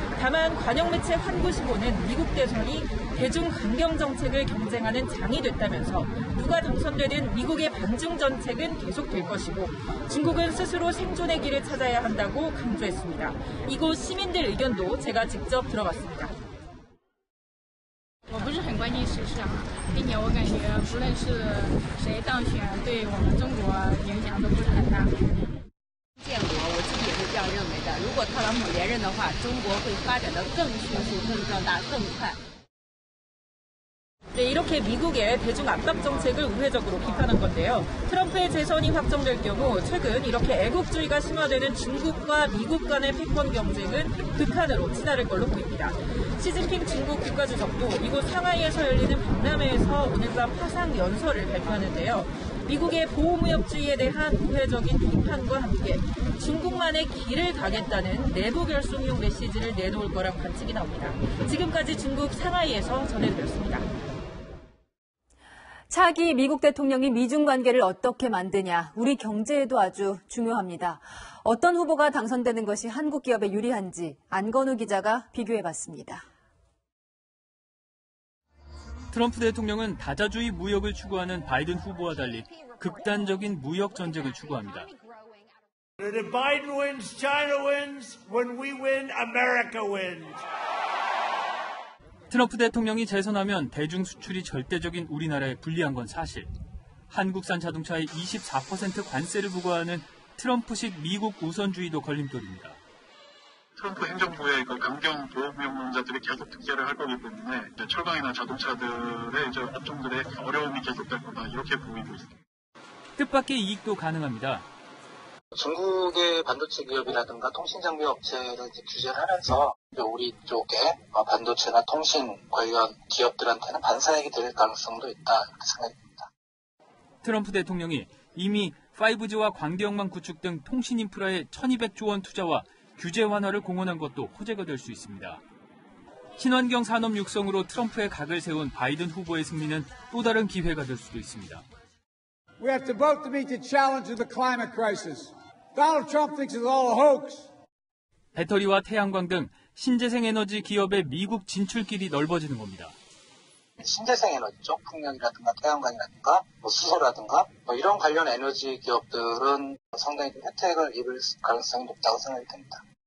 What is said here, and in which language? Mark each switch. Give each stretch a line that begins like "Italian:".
Korean: 다만 관영 매체 환구시보는 미국 대선이 대중 강경 정책을 경쟁하는 장이 됐다면서 누가 당선되든 미국의 반중 정책은 계속될 것이고 중국은 스스로 생존의 길을 찾아야 한다고 강조했습니다. 이곳 시민들 의견도 제가 직접 들어봤습니다.
Chinese: 我不是很关心时事啊，并且我感觉不论是谁当选，对我们中国影响都不是很大。建国，我自己也是这样认为的。如果特朗普连任的话，中国会发展得更迅速、更壮大、更快。
Korean: 네, 이렇게 미국의 대중 압박 정책을 우회적으로 비판한 건데요. 트럼프의 재선이 확정될 경우 최근 이렇게 애국주의가 심화되는 중국과 미국 간의 패권 경쟁은 극한으로 치달을 걸로 보입니다. 시진핑 중국 국가주석도 이곳 상하이에서 열리는 박람회에서 오늘 밤 화상 연설을 발표하는데요. 미국의 보호무역주의에 대한 우회적인 비판과 함께 중국만의 길을 가겠다는 내부 결속용 메시지를 내놓을 거란 관측이 나옵니다. 지금까지 중국 상하이에서 전해드렸습니다. 차기 미국 대통령이 미중 관계를 어떻게 만드냐, 우리 경제에도 아주 중요합니다. 어떤 후보가 당선되는 것이 한국 기업에 유리한지 안건우 기자가 비교해봤습니다. 트럼프 대통령은 다자주의 무역을 추구하는 바이든 후보와 달리 극단적인 무역 전쟁을 추구합니다.
English: If Biden wins, China wins. When we win, America wins.
Korean: 트럼프 대통령이 재선하면 대중 수출이 절대적인 우리나라에 불리한 건 사실. 한국산 자동차에 24% 관세를 부과하는 트럼프식 미국 우선주의도 걸림돌입니다. 트럼프 행정부의 강경 보호무역론자들이 계속 득세를 할 거기 때문에 철강이나 자동차들의 업종들의 어려움이 계속될 거다 이렇게 보이고 있습니다. 뜻밖의 이익도 가능합니다. 중국의 반도체 기업이라든가 통신 장비 업체를 규제를 하면서 우리 쪽에 반도체나 통신 관련 기업들한테는 반사익이 될 가능성도 있다 이렇게 생각이 듭니다. 트럼프 대통령이 이미 5G와 광대역망 구축 등 통신 인프라에 1200조 원 투자와 규제 완화를 공언한 것도 호재가 될 수 있습니다. 친환경 산업 육성으로 트럼프의 각을 세운 바이든 후보의 승리는 또 다른 기회가 될 수도 있습니다.
English: We have to vote to meet the challenge of the climate crisis. Donald Trump thinks it's all a hoax.
Korean: 배터리와 태양광 등 신재생 에너지 기업의 미국 진출길이 넓어지는 겁니다. 신재생 에너지죠. 풍력이라든가 태양광이라든가 수소라든가 이런 관련 에너지 기업들은 상당히 혜택을 입을 가능성이 높다고 생각이 됩니다.